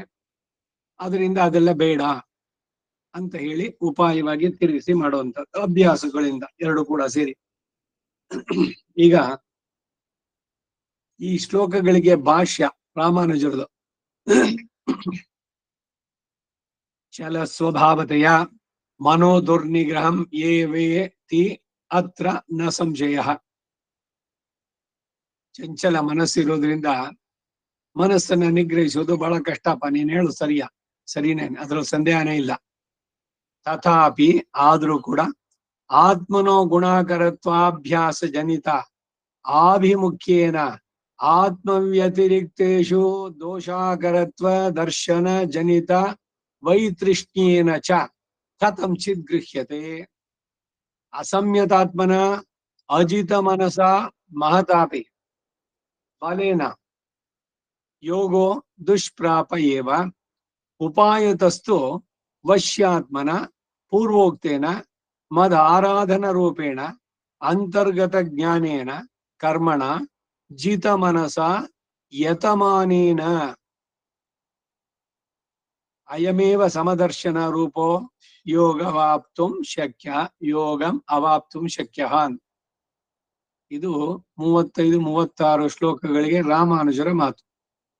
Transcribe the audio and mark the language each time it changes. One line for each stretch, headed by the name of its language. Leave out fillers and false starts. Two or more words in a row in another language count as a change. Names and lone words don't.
Kannada: ಅದರಿಂದ ಅದೆಲ್ಲ ಬೇಡ ಅಂತ ಹೇಳಿ ಉಪಾಯವಾಗಿ ತಿರುಗಿಸಿ ಮಾಡುವಂಥದ್ದು ಅಭ್ಯಾಸಗಳಿಂದ ಎರಡು ಕೂಡ ಸೇರಿ. ಈಗ ಈ ಶ್ಲೋಕಗಳಿಗೆ ಭಾಷ್ಯ ರಾಮಾನುಜರದು.
Sanskrit: ಚಲ ಸ್ವಭಾವತೆಯ ಮನೋದುರ್ನಿಗ್ರಹಂ ಯೇ ವೇತಿ ಅತ್ರ ನ ಸಂಶಯ.
Kannada: ಚಂಚಲ ಮನಸ್ಸಿರೋದ್ರಿಂದ ಮನಸ್ಸನ್ನ ನಿಗ್ರಹಿಸುವುದು ಬಹಳ ಕಷ್ಟಪ್ಪ. ನೀನ್ ಹೇಳು ಸರಿನೇ, ಅದ್ರಲ್ಲಿ ಸಂದೇಹನೇ ಇಲ್ಲ.
Sanskrit: ತಥಾಪಿ
Kannada: ಆದ್ರೂ ಕೂಡ
Sanskrit: ಆತ್ಮನೋ ಗುಣಾಕರತ್ವಾಭ್ಯಾಸ ಜನಿತ ಆಭಿಮುಖ್ಯೇನ ಆತ್ಮವ್ಯತಿರಿಕ್ತೇಷು ದೋಷಾಕರತ್ವ ದರ್ಶನ ಜನಿತ ವೈತೃಷ್ಣ್ಯೇನ ಚ ಕಥಂಚಿತ್ ಗೃಹ್ಯತೆ. ಅಸಂಯತಾತ್ಮನ ಅಜಿತ ಮನಸ ಮಹತಾಪಿ ಬಲೇನ ಯೋಗೋ ದುಷ್ಪ್ರಾಪ ಏವ ಉಪಾಯತಸ್ತು ವಶ್ಯಾತ್ಮನ ಪೂರ್ವೋಕ್ತೇನ ಮದ ಆರಾಧನ ರೂಪೇಣ ಅಂತರ್ಗತ ಜ್ಞಾನೇನ ಕರ್ಮಣ ಜಿತ ಮನಸ ಯತಮಾನೇನ ಅಯಮೇವ ಸಮದರ್ಶನ ರೂಪೋ ಯೋಗವಾಪ್ತುಂ ಶಕ್ಯ ಯೋಗಂ ಅವಾಪ್ತುಂ ಶಕ್ಯ.
Kannada: ಇದು 35-36 ಶ್ಲೋಕಗಳಿಗೆ ರಾಮಾನುಜರ ಮಾತು.